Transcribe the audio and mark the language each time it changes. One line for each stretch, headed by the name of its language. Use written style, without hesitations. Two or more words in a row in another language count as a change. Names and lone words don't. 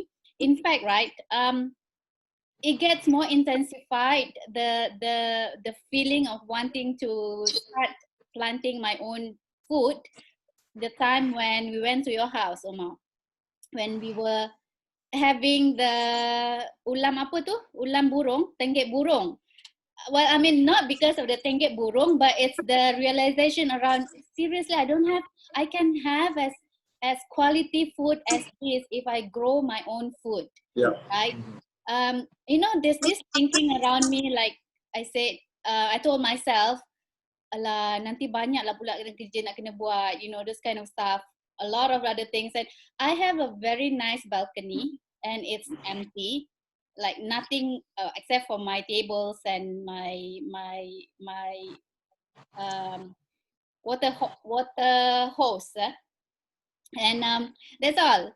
English: In fact, right, it gets more intensified, the feeling of wanting to start planting my own food the time when we went to your house, Omar. When we were having the
Malay: ulam apa tu? Ulam burung, tenggek burung.
English: Well, I mean, not because of the
Malay: tenggek burung,
English: but it's the realization around, seriously, I can have as quality food as this if I grow my own food. Yeah. Right? You know, there's this thinking around me, like I said, I told myself,
Malay: alah, nanti banyak lah pula kerja nak kena buat,
English: you know, this kind of stuff. A lot of other things. And I have a very nice balcony and it's empty, like nothing except for my tables and my water hose, and that's all.